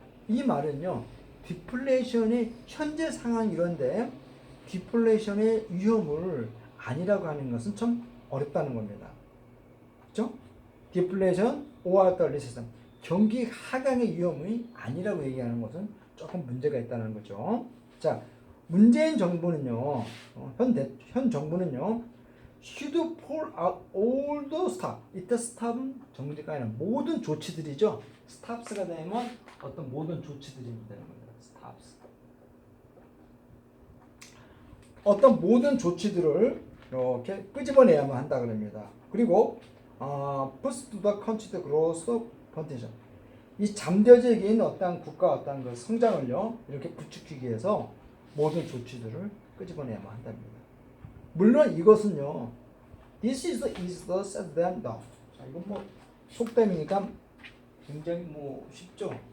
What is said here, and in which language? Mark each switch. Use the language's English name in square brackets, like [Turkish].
[Korean] 이 말은요, 디플레이션의 현재 상황이 이런데 디플레이션의 위험을 아니라고 하는 것은 참 어렵다는 겁니다. 그렇죠? 디플레이션 or the recession, 경기 하강의 위험이 아니라고 얘기하는 것은 조금 문제가 있다는 거죠. [English] 자, [Korean] 문재인 정부는요, 현 정부는요, [English] should pull out all the stop. [Korean] 이때 stop은 정지가 아니라 모든 조치들이죠. stops가 되면 어떤 모든 조치들이 되는 겁니다. [English] stops. [Korean] 어떤 모든 조치들을 이렇게 끄집어내야만 한다 그럽니다. [English] 그리고 boost the country's growth potential. [Korean] 이 잠재적인 어떤 국가 어떤 그 성장을요, 이렇게 부추기기 위해서 모든 조치들을 끄집어내야만 한답니다. 물론 이것은요, [English] this is the said than done. [Korean] 자, 이건 뭐 속담이니까 굉장히 뭐 쉽죠.